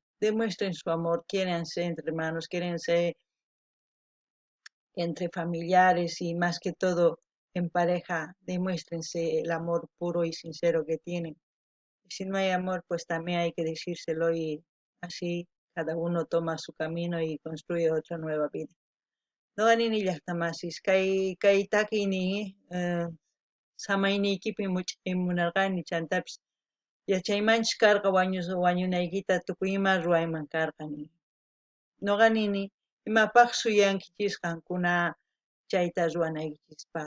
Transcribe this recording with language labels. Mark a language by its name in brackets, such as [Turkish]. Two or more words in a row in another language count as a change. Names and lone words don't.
[Spanish] Demuestren su amor, quiéranse entre hermanos, quiéranse entre familiares y más que todo en pareja, demuéstrense el amor puro y sincero que tienen. Y si no hay amor, pues también hay que decírselo y así cada uno toma su camino y construye otra nueva vida. [Quechua] No anini llaqtamasis, kay takiyni samayniykipim munarqani chantapis yachaymanchik karqa wañunaykita tukuy ima ruwayman karqani. Nuqa nini imapaq suyankichis qankuna chayta ruwanaykichispaq.